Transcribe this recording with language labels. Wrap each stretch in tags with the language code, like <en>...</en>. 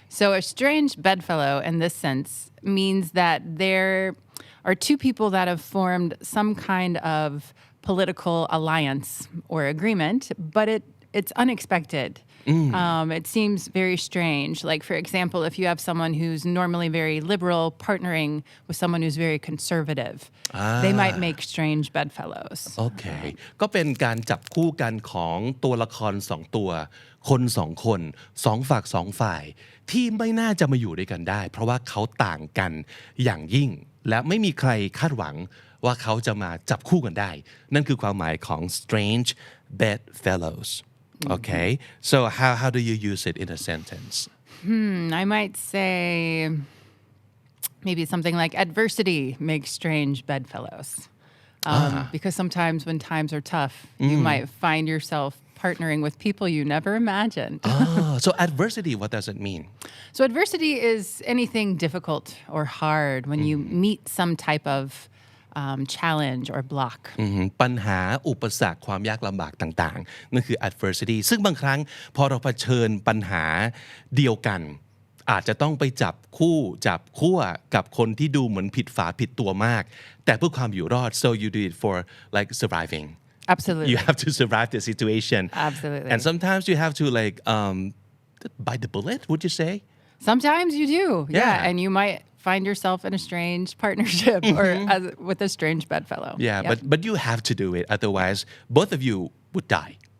<en>So a strange bedfellow in this sense means that there are two people that have formed some kind of political alliance or agreement, but it's unexpected. It seems very strange. Like, for example, if you have someone who's normally very liberal partnering with someone who's very conservative, they might make strange bedfellows.</en> <th>โอเค ก็เป็นการจับคู่กันของตัวละครสองตัว คนสองคนสองฝักสองฝ่าย ที่ไม่น่าจะมาอยู่ด้วยกันได้ เพราะว่าเขาต่างกันอย่างยิ่ง และไม่มีใครคาดหวังว่าเขาจะมาจับคู่กันได้ นั่นคือความหมายของ strange bedfellows.</th> <en>Okay, so how do you use it in a sentence? I might say maybe something like adversity makes strange bedfellows. Because sometimes when times are tough, you might find yourself partnering with people you never imagined. So adversity, what does it mean? So adversity is anything difficult or hard when you meet some type of challenge or block.</en> <th>ปัญหาอุปสรรคความยากลำบากต่างๆนั่นคือ adversity ซึ่งบางครั้งพอเราเผชิญปัญหาเดียวกันอาจจะต้องไปจับคู่จับขั้วกับคนที่ดูเหมือนผิดฝาผิดตัวมากแต่เพื่อความอยู่รอด</th> <en>so you do it for like surviving. Absolutely. You have to survive the situation. Absolutely. And sometimes you have to like bite the bullet, would you say? Sometimes you do. Yeah. And you might find yourself in a strange partnership or with a strange bedfellow. Yeah, but you have to do it. Otherwise, both of you would die.</en>